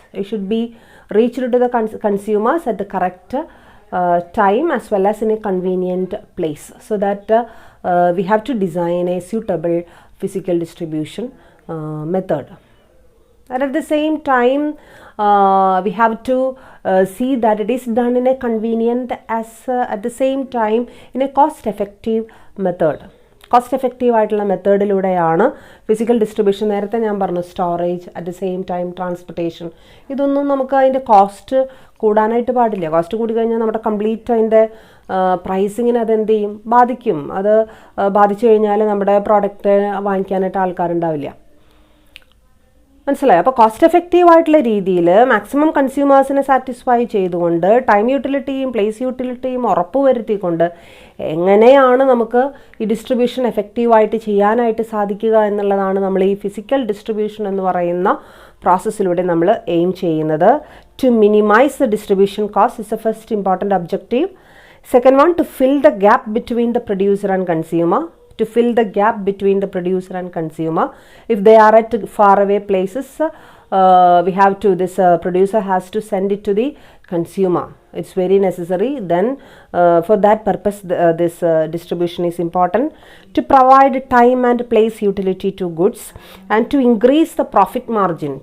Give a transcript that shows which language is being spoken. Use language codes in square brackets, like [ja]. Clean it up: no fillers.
[en] It should be reached to the consumers at the correct time as well as in a convenient place, so that we have to design a suitable physical distribution method. And at the same time, we have to see that it is done in a convenient at the same time in a cost-effective method. [ml] Cost effective ആയിട്ടുള്ള മെത്തേഡിലൂടെയാണ് physical distribution. നേരത്തെ ഞാൻ പറഞ്ഞു storage, [en] at the same time [ml] transportation. ഇതൊന്നും നമുക്ക് അതിൻ്റെ cost കൂടാനായിട്ട് പാടില്ല. Cost കൂടി കഴിഞ്ഞാൽ നമ്മുടെ കംപ്ലീറ്റ് അതിൻ്റെ പ്രൈസിങ്ങിന് അതെന്ത് ചെയ്യും, ബാധിക്കും. അത് ബാധിച്ചു കഴിഞ്ഞാൽ നമ്മുടെ പ്രോഡക്റ്റ് വാങ്ങിക്കാനായിട്ട് ആൾക്കാരുണ്ടാവില്ല. മനസ്സിലായോ? അപ്പോൾ കോസ്റ്റ് എഫക്റ്റീവ് ആയിട്ടുള്ള രീതിയിൽ മാക്സിമം കൺസ്യൂമേഴ്സിനെ സാറ്റിസ്ഫൈ ചെയ്തുകൊണ്ട് ടൈം യൂട്ടിലിറ്റിയും പ്ലേസ് യൂട്ടിലിറ്റിയും ഉറപ്പുവരുത്തിക്കൊണ്ട് എങ്ങനെയാണ് നമുക്ക് ഈ ഡിസ്ട്രിബ്യൂഷൻ എഫക്റ്റീവായിട്ട് ചെയ്യാനായിട്ട് സാധിക്കുക എന്നുള്ളതാണ് നമ്മൾ ഈ ഫിസിക്കൽ ഡിസ്ട്രിബ്യൂഷൻ എന്ന് പറയുന്ന പ്രോസസ്സിലൂടെ നമ്മൾ എയിം ചെയ്യുന്നത്. [en] To minimize the distribution cost is a first important objective. Second one, to fill the gap between the producer and consumer. To fill the gap between the producer and consumer. If they are at far away places, we have to, this producer has to send it to the consumer. It's very necessary. Then for that purpose, this distribution is important. To provide time and place utility to goods and to increase the profit margin.